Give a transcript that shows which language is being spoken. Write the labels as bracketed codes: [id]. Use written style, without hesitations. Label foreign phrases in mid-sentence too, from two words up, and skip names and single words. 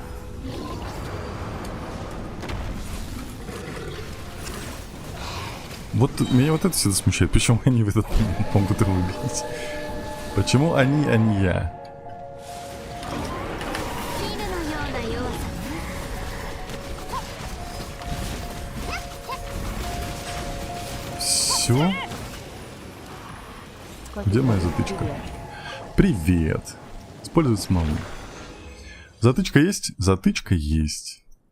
[ru] Вот меня вот это всегда смущает. Почему они в этот момент могут его убить? Почему они, а не я? [ja] 絹のような弱さ。 [ru] Все? Сколько Где моя говорит, затычка? привет. Привет. Использовать смолу. Затычка есть? Затычка есть.